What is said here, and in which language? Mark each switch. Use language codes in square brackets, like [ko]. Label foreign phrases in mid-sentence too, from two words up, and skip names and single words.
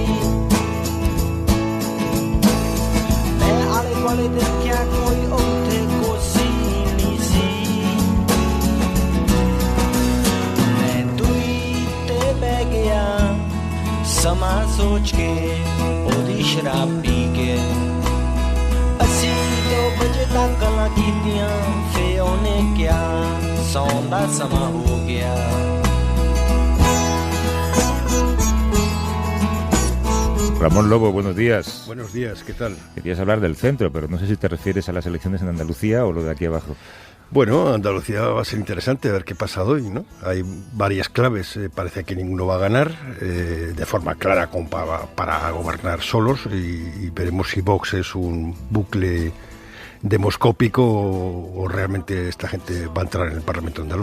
[pa] ਮੈਂ ਆਲੇ ਦੁਆਲੇ ਦੇਖਿਆ ਕੋਈ ਉੱਥੇ ਕੁਰਸੀ ਨਹੀਂ ਸੀ ਮੈਂ ਦੂਰੀ ਤੇ ਬਹਿ ਗਿਆ ਸਮਾਂ ਸੋਚ ਕੇ ਉਹਦੀ ਸ਼ਰਾਬ ਪੀ ਕੇ ਅਸੀਂ 2 ਵਜੇ ਤੱਕ ਗੱਲਾਂ ਕੀਤੀਆਂ ਫੇ ਉਹਨੇ ਕਿਹਾ ਸੌਣ ਦਾ ਸਮਾਂ ਹੋ ਗਿਆ [es] Ramón Lobo, buenos días. Buenos días, ¿qué tal? Querías hablar del centro, pero no sé si te refieres a las elecciones en Andalucía o lo de aquí abajo. Bueno, Andalucía va a ser interesante a ver qué pasa hoy, ¿no? Hay varias claves, parece que ninguno va a ganar de forma clara como para gobernar solos y veremos si Vox es un bucle demoscópico o realmente esta gente va a entrar en el Parlamento andaluz.